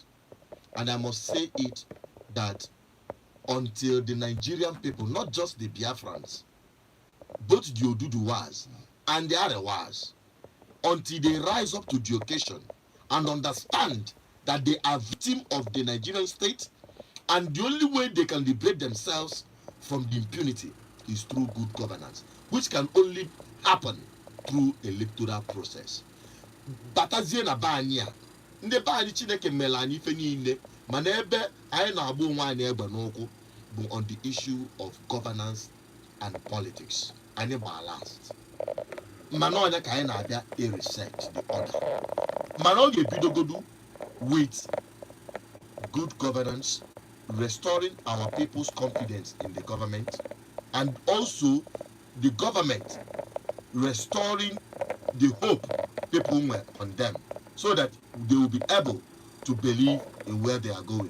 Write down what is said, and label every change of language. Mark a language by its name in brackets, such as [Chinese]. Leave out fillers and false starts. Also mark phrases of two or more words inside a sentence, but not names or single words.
[English] And I must say it that until the Nigerian people, not just the Biafrans, both the Oduduwas and the Arewas, until they rise up to the occasion and understand that they are victims of the Nigerian state, and the only way they can liberate themselves from the impunity is through good governance, which can only happen through electoral process. [Igbo] Batazie na banya, ndị banya Chineke mere anyị ife niile, mana ebe anyị na-agba onwe anyị egbe n'ụkwụ bụ [English] on the issue of governance and politics. [Igbo] Anyị gba last. Mana onye ka anyị na-abịa [English] reset the order. [Igbo] Mana ọ ga-ebidogodu [English] with good governance, restoring our people's confidence in the government, and also the government restoring the hope people were on them, so that they will be able to believe in where they are going.